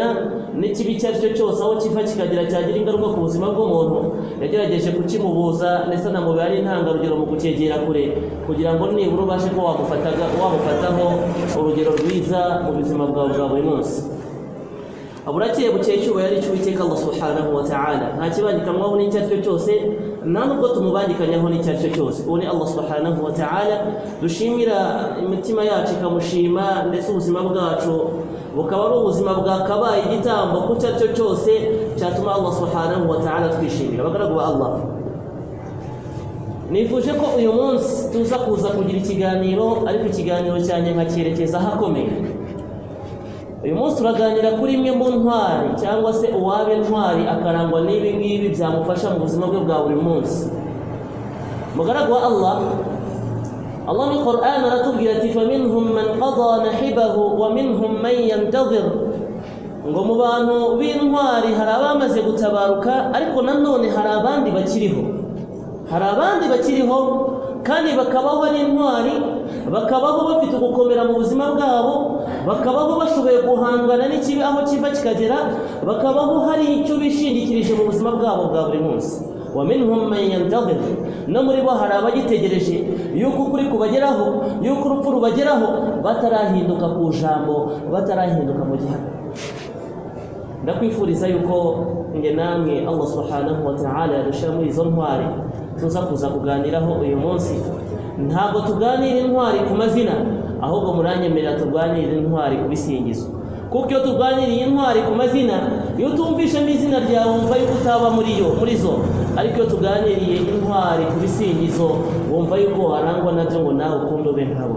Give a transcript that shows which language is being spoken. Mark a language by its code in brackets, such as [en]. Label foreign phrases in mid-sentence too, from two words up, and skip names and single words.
[rw] N'ikibi icyo ari cyo cyose aho kiva kikagira cyagira ingaruka ku buzima bw'umuntu, yagerageje kukimubuza ndetse anamubera ari intangarugero mu kucyegera kure, kugira ngo nibura ubashe ko wamufataho urugero rwiza mu buzima bwawe bwa buri munsi. Burakeye bukeye cyuba yari cy'Uwiteka Allah [ar] سبحانه وتعالى, [rw] nta kibangikanwaho n'icyo ari cyo cyose, nta nubwo tumubangikanyaho n'icyo ari cyo cyose. Uwo ni Allah [ar] سبحانه وتعالى [rw] dushimira, imitima yacu ikamushima, ndetse ubuzima bwacu bukaba ari ubuzima bwakabaye igitambo ku cyo ari cyo cyose cyatuma Allah [ar] سبحانه وتعالى [rw] twishimira. Bagaragu ba Allah, nifuje ko uyu munsi tuza kuza kugira ikiganiro, ariko ikiganiro cyanjye nkacyerekeza ahakomeye. Uyu munsi turaganira kuri imwe mu ntwari, cyangwa se uwabe ntwari akarangwa n'ibi ngibi byamufasha mu buzima bwe bwa buri munsi. Mugaragu wa Allah, Allah mu Qur'an aratubwira ati [ar] فمنهم من قضى نحبه ومنهم من ينتظر, [rw] ngo mu bantu b'intwari hari abamaze gutabaruka, ariko nanone hari abandi bakiriho. Hari abandi bakiriho kandi bakabaho ari intwari, bakabaho bafite ugukomera mu buzima bwabo, bakabaho bashoboye guhangana n'ikibi aho kiva kikagera, bakabaho hari icyo bishingikirije mu buzima bwabo bwa buri munsi. [ar] ومنهم من ينتظر, [rw] no muri bo hari abagitegereje yuko ukuri kubageraho, yuko urupfu rubageraho, batarahinduka ku jambo, batarahinduka mu gihagararo. Ndakwifuriza yuko nge namwe Allah [ar] سبحانه وتعالى [rw] yadushira muri izo ntwari tuza kuza kuganiraho uyu munsi. Ntabwo tuganira intwari ku mazina, ahubwo muranyemerera tuganira intwari ku bisingizo. Kuko iyo tuganiriye intwari ku mazina, iyo tumvishe n'izina ryawe wumva yuko utaba muri zo, ariko iyo tuganiriye intwari ku bisingizo wumva yuko warangwa nabyo ngo nawe ukunda ube nkabo.